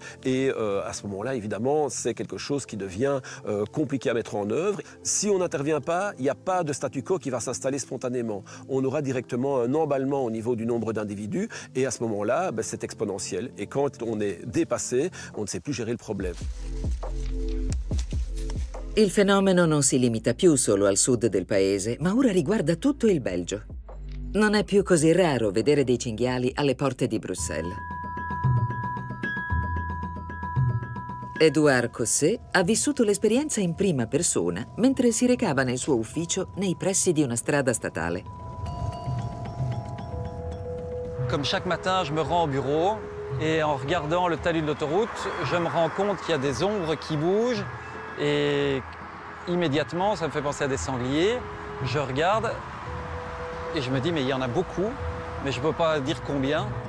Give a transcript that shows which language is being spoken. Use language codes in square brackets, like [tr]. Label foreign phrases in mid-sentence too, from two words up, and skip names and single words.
[fr] Et à ce moment-là, évidemment, c'est quelque chose qui devient compliqué à mettre en œuvre. Si on n'intervient pas, il n'y a pas de statu quo qui va s'installer spontanément. On aura directement un emballement au niveau du nombre d'individus et à ce moment-là, c'est exponentiel. Et quand on est dépassé, on ne sait plus gérer le problème. [it] Il fenomeno non si limita più solo al sud del paese, ma ora riguarda tutto il Belgio. Non è più così raro vedere dei cinghiali alle porte di Bruxelles. Edouard Cosset ha vissuto l'esperienza in prima persona mentre si recava nel suo ufficio nei pressi di una strada statale. [fr] Comme chaque matin, je me rends au bureau et en regardant le talus de l'autoroute, je me rends compte qu'il y a des ombres qui bougent et immédiatement, ça me fait penser à des sangliers. Je regarde et je me dis, mais il y en a beaucoup, mais je ne peux pas dire combien.